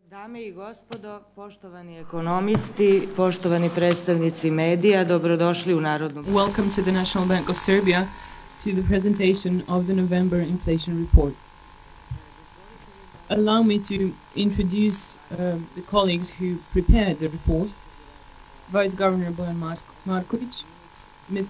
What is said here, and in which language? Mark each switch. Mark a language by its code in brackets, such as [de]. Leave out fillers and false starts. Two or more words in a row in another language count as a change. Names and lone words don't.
[sr] Dame I gospodo, poštovani ekonomisti, poštovani predstavnici medija, dobrodošli u Narodnu. [en] Welcome to the National Bank of Serbia to the presentation of the November inflation report. Allow me to introduce the colleagues who prepared the report. Vice Governor Bojan Marković, Mr.